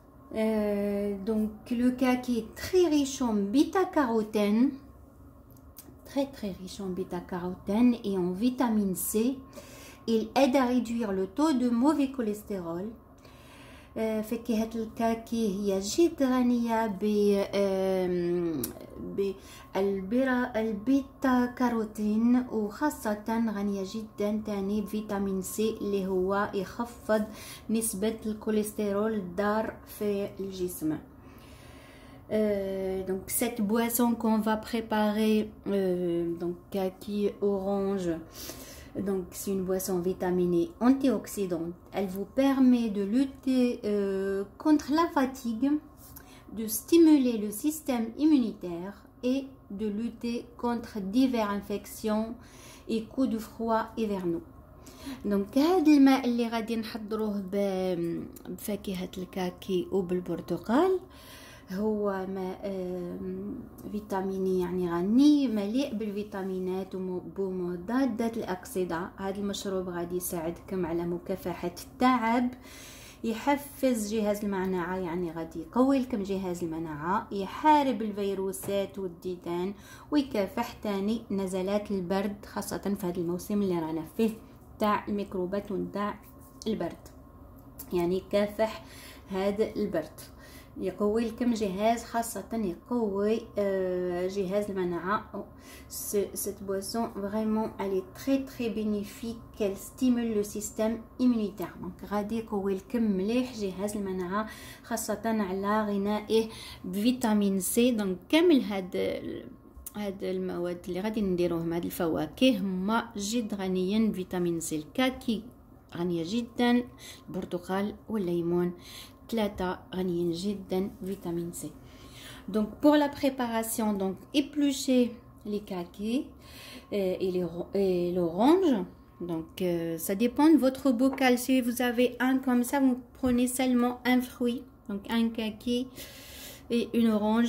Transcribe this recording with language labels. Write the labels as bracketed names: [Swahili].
[French] Donc le kaki est très riche en bêta-carotène, très riche en bêta-carotène et en vitamine C. Il aide à réduire le taux de mauvais cholestérol. [Arabic] فاكهة الكاكي هي جد غنية بالبيتا كاروتين، وخاصة غنية جدا تاني بفيتامين سي اللي هو يخفض نسبة الكوليسترول الضار في الجسم. [French] Donc cette boisson qu'on va préparer, donc kaki orange, donc c'est une boisson vitaminée antioxydante. Elle vous permet de lutter contre la fatigue, de stimuler le système immunitaire et de lutter contre diverses infections et coups de froid hivernaux. [Arabic] Donc هذا الماء اللي غادي نحضروه بفاكهة الكاكي وبالبرتقال هو ماء فيتاميني، يعني غني مليء بالفيتامينات ومضادات الأكسدة. هذا المشروب غادي يساعدكم على مكافحة التعب، يحفز جهاز المناعة، يعني غادي يقوي لكم جهاز المناعة، يحارب الفيروسات والديدان، ويكافح تاني نزلات البرد، خاصة في هذا الموسم اللي رانا فيه تاع الميكروبات ونتاع البرد، يعني يكافح هذا البرد، يقوي لكم جهاز، خاصة يقوي جهاز المناعة. [French] Cette boisson vraiment elle est très bénéfique, elle stimule le système immunitaire. [Arabic] Donc غادي يقوي لكم مليح جهاز المناعة، خاصة على غنائه بفيتامين سي. دونك كامل هاد المواد اللي غادي نديروهم، هاد الفواكه هما جد غنيين بفيتامين سي. الكاكي غنية جدا، البرتقال والليمون 3 غنيين جدا vitamine C. [French] Donc pour la préparation, donc épluchez les kakis et l'orange. Donc ça dépend de votre bocal. Si vous avez un comme ça, vous prenez seulement un fruit, donc un kaki et une orange.